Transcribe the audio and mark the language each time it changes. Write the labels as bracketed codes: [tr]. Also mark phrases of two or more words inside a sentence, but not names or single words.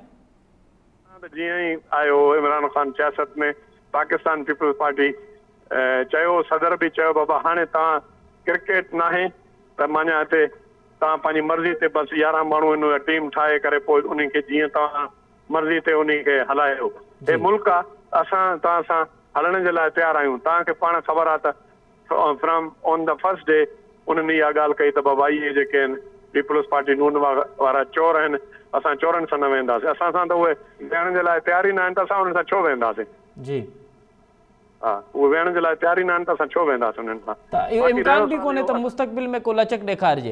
[sd] जीअं ई आयो इमरान ख़ान सियासत में, पाकिस्तान पीपल्स पार्टी चयो, सदर बि चयो बाबा हाणे तव्हां क्रिकेट न आहे त माना हिते तव्हां पंहिंजी मर्ज़ी ते बसि 11 माण्हू हिन टीम ठाहे करे पोइ उन खे जीअं तव्हां मर्ज़ी ते उन खे हलायो। हे मुल्क आहे, असां तव्हां सां हलण जे लाइ तयारु आहियूं। तव्हांखे पाण ख़बर आहे त [en] from on the first day [sd] उन्हनि इहा ॻाल्हि कई त बाबा इहे जेके आहिनि पीपल्स पार्टी नून वारा चोर आहिनि, असां चोरनि सां न वेंदासीं, असां सां त उहे वेहण जे लाइ तयार ई न आहिनि त असां उन्हनि सां छो वेंदासीं? जी हा, उहे वेहण जे लाइ तयार ई न आहिनि त असां छो वेंदासीं उन्हनि सां? त इहो इम्कान बि कोन्हे त मुस्तक़बिल में को लचक ॾेखारिजे?